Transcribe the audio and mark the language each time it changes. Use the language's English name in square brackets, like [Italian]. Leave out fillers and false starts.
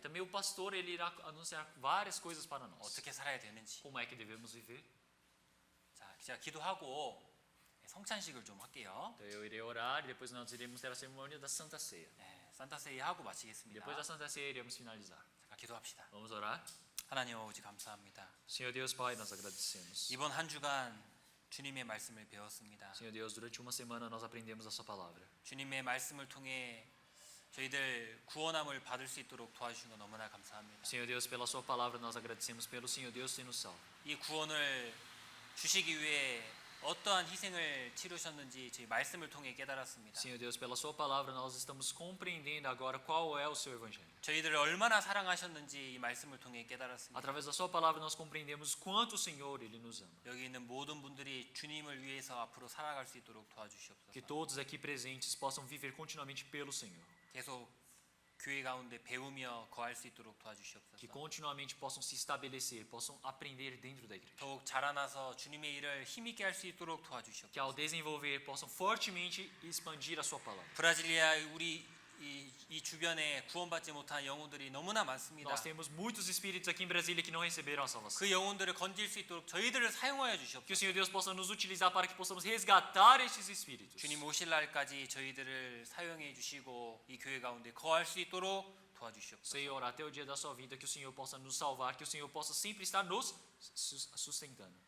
[Portuguese] também o pastor ele irá anunciar várias coisas para nós. [Korean] 어떻게 살아야 되는지. [Portuguese] Como é que devemos viver? [Korean] 자, 제가 기도하고 성찬식을 좀 할게요. [Portuguese] Então eu irei orar e depois nós iremos ter a cerimônia da Santa Ceia. [Korean] 산타세이 하고 마치겠습니다. [Portuguese] Depois da Santa Ceia iremos finalizar. [Korean] 잠깐 기도합시다. [Portuguese] Vamos orar? [Korean] 하나님 아버지 감사합니다. [Portuguese] Senhor Deus Pai, nós agradecemos. [Korean] 이번 한 주간 주님의 말씀을 배웠습니다. [Portuguese] Senhor Deus, durante uma semana nós aprendemos a sua palavra. [Korean] 주님의 말씀을 통해 저희들 구원함을 받을 수 있도록 도와주신 거 너무나 감사합니다. [Portuguese] Senhor Deus, pela sua palavra nós agradecemos pelo Senhor Deus ter nos salvo. [Korean] 이 구원을 주시기 위해 어떠한 희생을 치르셨는지 저희 말씀을 통해 깨달았습니다. [Portuguese] Senhor Deus, pela sua palavra nós estamos compreendendo agora qual é o seu evangelho. [Korean] 저희들을 얼마나 사랑하셨는지 이 말씀을 통해 깨달았습니다. [Portuguese] Através da sua palavra nós compreendemos quanto o Senhor ele nos ama. [Korean] 여기 있는 모든 분들이 주님을 위해서 앞으로 살아갈 수 있도록 도와주시옵소서. [Portuguese] Que todos aqui presentes possam viver continuamente pelo Senhor. [Korean] 계속 교회 가운데 배우며 거할 수 있도록 [Portuguese] Que [Korean] 도와주시옵소서. [Portuguese] continuamente possam se estabelecer, possam aprender dentro da igreja. [Korean] 더욱 자라나서 주님의 일을 힘있게 할 수 있도록 [Portuguese] Que [Korean] 도와주시옵소서. [Portuguese] ao desenvolver possam fortemente expandir a sua palavra. [Korean] 브라질리아 우리 이 주변에 구원받지 못한 영혼들이 너무나 많습니다. [Portuguese] Nós temos muitos espíritos aqui em Brasília que não receberam a salvação. [Korean] 그 영혼들을 건질 수 있도록 저희들을 사용하여 [Portuguese] Que o [Korean] 주시옵소서. [Portuguese] Senhor Deus possa nos utilizar para que possamos resgatar estes espíritos. [Korean] 주님 오실 날까지 저희들을 사용해 주시고 이 교회 가운데 거할 수 있도록 도와주시옵소서. [Portuguese] Senhor, até o dia da sua vida, que o Senhor possa nos salvar, que o Senhor possa sempre estar nos sustentando.